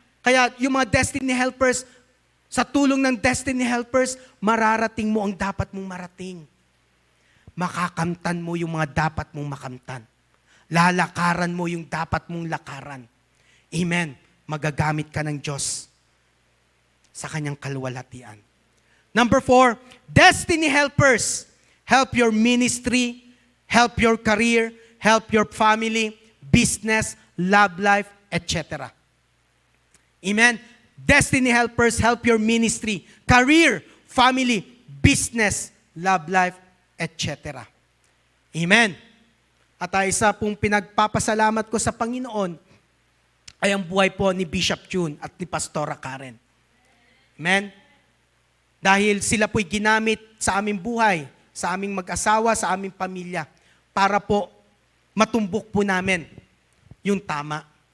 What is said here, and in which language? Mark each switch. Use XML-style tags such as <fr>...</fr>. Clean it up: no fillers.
<tl>Kaya yung mga destiny helpers, sa tulong ng destiny helpers, mararating mo ang dapat mong marating. Makakamtan mo yung mga dapat mong makamtan. Lalakaran mo yung dapat mong lakaran. Amen? Magagamit ka ng Diyos sa kanyang kaluwalhatian.</tl> <en>Number 4, destiny helpers. Help your ministry, help your career, help your family, business, love life, etc. Amen? Destiny helpers help your ministry, career, family, business, love life, etc. Amen?</en> <tl>At isa pong pinagpapasalamat ko sa Panginoon ay ang buhay po ni Bishop June at ni Pastora Karen. Amen? Dahil sila po'y ginamit sa aming buhay, sa aming mag-asawa, sa aming pamilya, para po matumbok po namin yung tama.</tl>